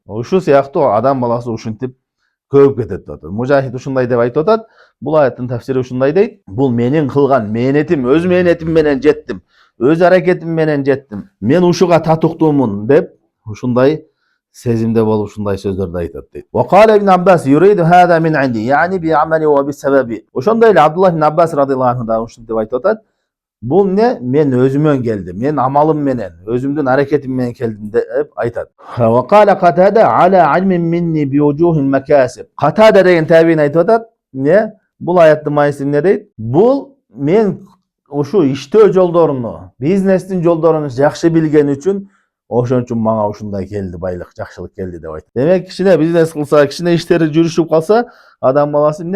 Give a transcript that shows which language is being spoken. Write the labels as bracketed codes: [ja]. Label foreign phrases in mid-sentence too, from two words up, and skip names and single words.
[ky] Ушул сыяктуу адам баласы ушинтип көбүп кетет деп атат. Мужахид ушундай деп айтып атат. Бул аяттын тафсири ушундай дейт: бул менин кылган мээнетим, өз мээнетим менен жеттим, өз аракетим менен жеттим. Мен ушуга татыктуумун деп ушундай сезимде болуп ушундай сөздөрдү айтат дейт. [ar] وقال ابن عباس يريد هذا من عندي، يعني بعملي وبسببي. [ky] Ошондой эле Абдулла ибн Аббас [ar] رضي الله عنه [ky] да ушинтип айтып атат. Бул эмне? Мен өзүмөн келдим. Мен амалым менен, өзүмдүн аракетим менен келдим деп айтат. [ar] وقال قتادة على علم مني بوجوه المكاسب. [ky] Катада деген табиин айтып атат. Эмне? Бул аяттын мааниси эмне дейт? Бул мен ушу иштөө жолдоруну, бизнестин жолдорун жакшы билген үчүн, ошон үчүн мага ушундай келди, байлык, жакшылык келди деп айтат. Демек, кичине бизнес кылса, кичине иштери жүрүшүп калса, адам баласы эмне?